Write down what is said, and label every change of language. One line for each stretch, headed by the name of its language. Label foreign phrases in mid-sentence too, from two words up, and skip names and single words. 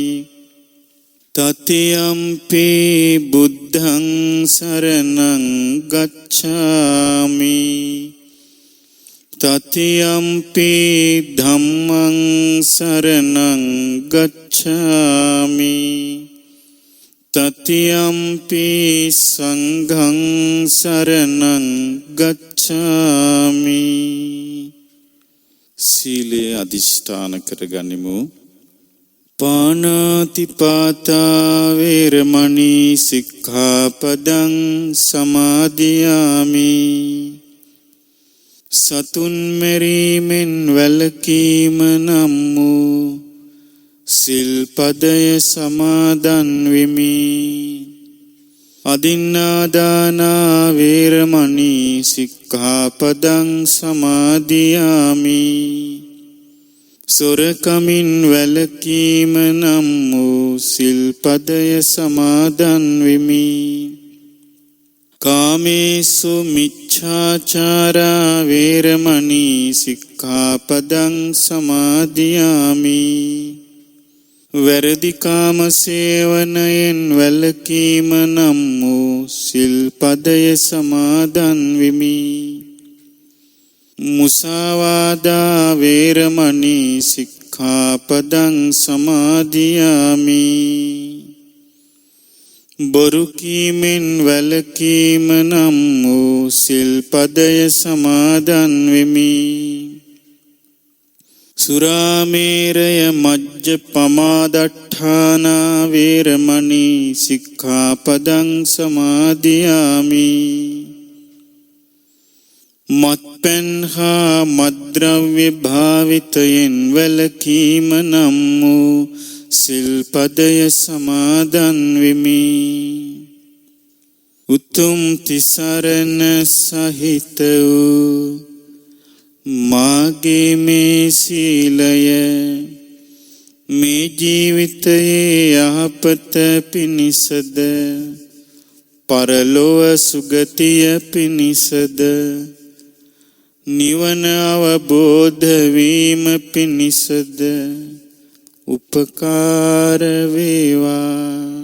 Pali: තතියම්පි බුද්ධං සරණං ගච්ඡාමි တတိယံ පි ධම්මං සරණං ගච්ඡාමි တတိယံ පි සංඝං සරණං ගච්ඡාමි.
Sinhala: සීලය අධිෂ්ඨාන කරගනිමු.
Pali: පාණාතිපාතා වේරමණී සික්ඛාපදං සමාදියාමි.
Sinhala: සතුන් මැරීමෙන් වැළකීම නම් වූ සිල්පදය සමාදන් වෙමි.
Pali: අදින්නාදානා වේරමණී සික්ඛාපදං සමාදියාමි.
Sinhala: සොරකමින් වැළකීම නම් වූ සිල්පදය සමාදන් වෙමි.
Pali: කාමේසු මිච්ඡාචාරා වේරමණී සික්ඛාපදං සමාදියාමි.
Sinhala: වැරදි කාම සේවනයෙන් වැළකීම නම් වූ සිල්පදය සමාදන් වෙමි.
Pali: මුසාවාදා වේරමණී සික්ඛාපදං සමාදියාමි.
Sinhala: බොරු කීමෙන් වැළකීම නම් වූ සිල්පදය සමාදන් වෙමි.
Pali: සුරාමේරය මජ්ජපමාදට්ඨානා වේරමණී සික්ඛාපදං සමාදියාමි.
Sinhala: මත්පැන් හා මත්ද්‍රව්‍ය භාවිතයෙන් වැළකීම නම් වූ සිල්පදය සමාදන් වෙමි. උතුම් තිසරණ සහිත වූ මාගේ මේ සීලය මේ ජීවිතයේ යහපත පිණිසද පරලොව සුගතිය පිණිසද නිවන අවබෝධ වීම පිණිසද උපකාර වේවා.